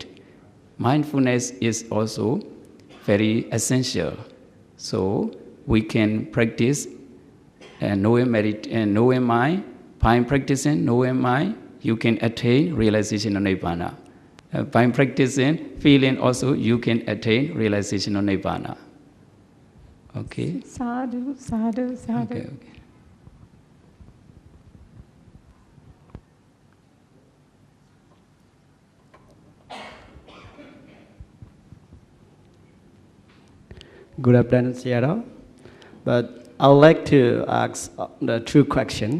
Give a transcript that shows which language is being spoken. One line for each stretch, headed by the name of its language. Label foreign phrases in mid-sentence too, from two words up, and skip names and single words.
English: Mindfulness is also very essential. So we can practice knowing mind. By practicing knowing mind, you can attain realization of Nibbana. By practicing feeling also, you can attain realization of Nibbana. Okay?
Pali: Sadhu, sadhu, sadhu.
English: Okay. Good afternoon, Sierra. But I would like to ask the two questions.